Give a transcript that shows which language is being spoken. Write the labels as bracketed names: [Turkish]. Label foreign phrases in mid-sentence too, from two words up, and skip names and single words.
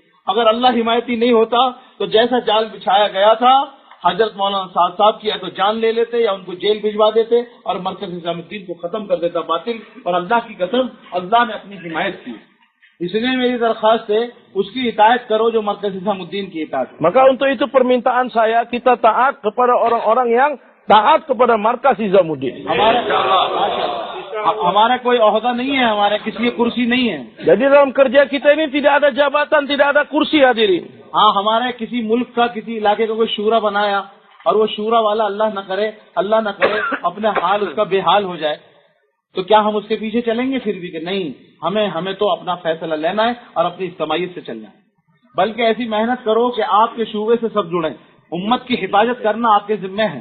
[Urdu] اگر اللہ حمایتی نہیں ہوتا تو جیسا جال بچھایا گیا تھا، حضرت مولانا صاحب کی یا تو جان لے لیتے یا ان کو جیل بھجوا دیتے اور مرکز نظام الدین کو ختم کر دیتا باطل، اور اللہ کی قسم اللہ نے اپنی حمایت کی۔ اس لیے میری درخواست ہے اس کی اطاعت کرو جو مرکز نظام الدین کی اطاعت۔ [Indonesian] Maka untuk itu permintaan saya, kita taat kepada orang-orang yang taat kepada markas Nizamuddin. [Urdu] ہمارا کوئی عہدہ نہیں ہے، ہمارا کسی کی کرسی نہیں ہے۔ [Indonesian] Jadi dalam kerja kita ini tidak ada jabatan, tidak ada kursi hadirin. [Urdu] ہاں، ہمارے کسی ملک کا کسی علاقے کا کوئی شورا بنایا اور وہ شورا والا اللہ نہ کرے اپنے حال اس کا بے حال ہو جائے تو کیا ہم اس کے پیچھے چلیں گے؟ پھر بھی کہ نہیں، ہمیں تو اپنا فیصلہ لینا ہے اور اپنی اجتماعیت سے چلنا ہے۔ بلکہ ایسی محنت کرو کہ آپ کے شعبے سے سب جڑیں، امت کی حفاظت کرنا آپ کے ذمہ ہے۔